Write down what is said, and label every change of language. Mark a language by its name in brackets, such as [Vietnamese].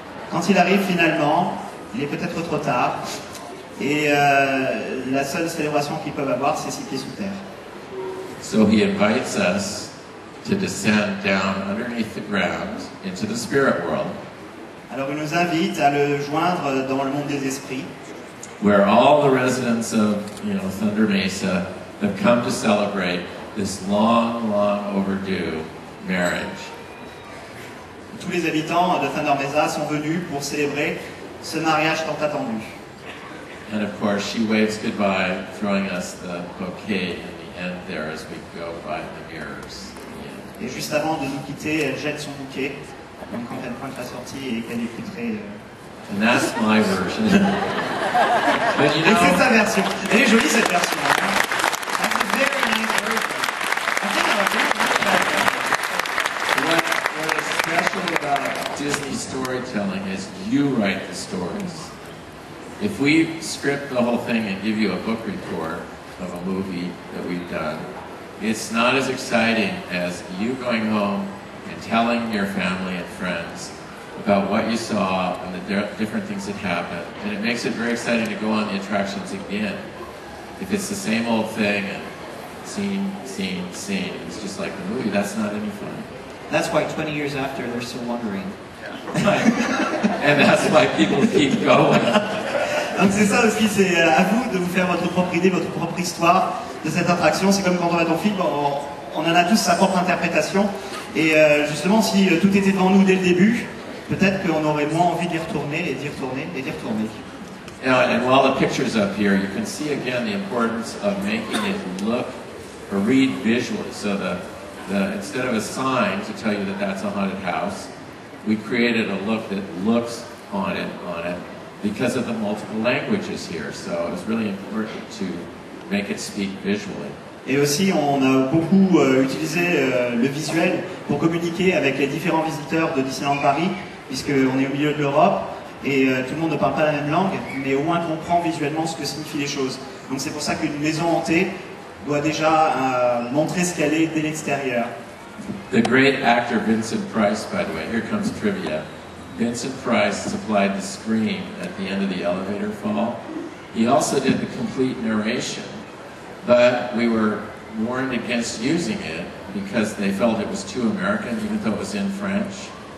[French] Quand il arrive finalement, il est peut-être trop tard, et la seule célébration qu'ils peuvent avoir, c'est 6 pieds sous terre. [English] So he invites us to descend down underneath the ground into the spirit world. [French] Alors il nous invite à le joindre dans le monde des esprits, [English] where all the residents of, Thunder Mesa have come to celebrate this long, long overdue marriage. [French] Tous les habitants de Thunder Mesa sont venus pour célébrer ce mariage tant attendu. [English] And of course, she waves goodbye, throwing us the bouquet in the end there as we go by the mirrors. [French] Et juste avant de nous quitter, elle jette son bouquet, donc quand elle pointe la sortie et qu'elle est putrée. [English] And that's my version. But [French] Et c'est sa version. Elle est jolie cette version. [English] That's a very nice version. I think What is special about Disney storytelling is you write the stories. if we script the whole thing and give you a book report of a movie that we've done, it's not as exciting as you going home and telling your family and friends about what you saw and the different things that happened. And it makes it very exciting to go on the attractions again. If it's the same old thing and scene, it's just like the movie, that's not any fun. That's why 20 years after, they're still wondering. And that's why people keep going. [French] Donc c'est ça aussi, c'est à vous de vous faire votre propre idée, votre propre histoire de cette attraction. C'est comme quand on va dans le film, on en a tous sa propre interprétation. Et justement, si tout était devant nous dès le début, peut-être qu'on aurait moins envie d'y retourner et d'y retourner et d'y retourner. [English] And while the picture's up here, you can see again the importance of making it look or read visually. So instead of a sign to tell you that that's a haunted house, we created a look that looks haunted on it because of the multiple languages here. So it was really important to make it speak visually. [French] Et aussi, on a beaucoup utilisé le visuel pour communiquer avec les différents visiteurs de Disneyland Paris, puisqu'on est au milieu de l'Europe et tout le monde ne parle pas la même langue, mais au moins comprend visuellement ce que signifient les choses. Donc c'est pour ça qu'une maison hantée doit déjà montrer ce qu'elle est dès l'extérieur. [English] The great actor Vincent Price, by the way, here comes trivia. Vincent Price supplied the scream at the end of the elevator fall. He also did the complete narration, but we were warned against using it because they felt it was too American, even though it was in French.